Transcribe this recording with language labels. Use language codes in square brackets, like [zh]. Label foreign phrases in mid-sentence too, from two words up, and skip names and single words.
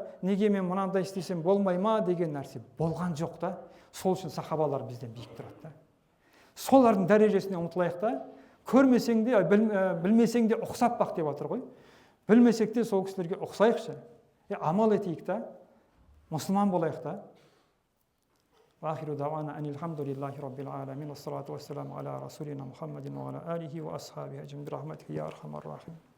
[kk] Неге мен мынандай істесем болмай ма деген нәрсе болған жоқ та. Сол үшін сахабалар бізден биік тұрады да. Солардың дәрежесіне ұмтылайық та. Көрмесең де, білмесең де ұқсап бақ деп отыр ғой. Білмесек те сол кісілерге ұқсайықшы. Амал етейік та. Мұсылман болайық та. [ar] وآخر دعوانا أن الحمد لله رب العالمين والصلاة والسلام على رسولنا محمد وعلى آله وأصحابه أجمعين برحمتك يا أرحم الراحمين.